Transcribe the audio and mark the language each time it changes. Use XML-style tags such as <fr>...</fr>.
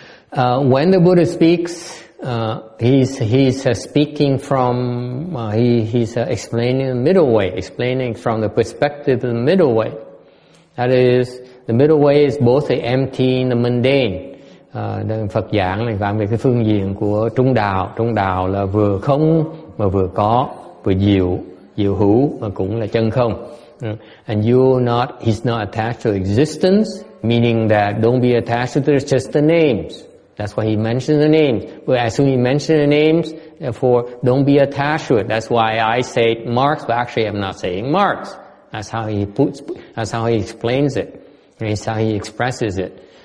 <en>When the Buddha speaks, he's speaking from he's explaining the middle way, explaining from the perspective of the middle way. That is, the middle way is both the empty and the mundane.</en> <vi>Phật giảng là về cái phương diện của trung đạo. Trung đạo là vừa không mà vừa có, vừa diệu hữu mà cũng là chân không.</vi> <en>And he's not attached to existence, meaning that don't be attached to just the names. That's why he mentioned the names. But as soon as he mentioned the names, therefore don't be attached to it. That's why I say Marx, but actually I'm not saying Marx. That's how he explains it. That's how he expresses it.</en>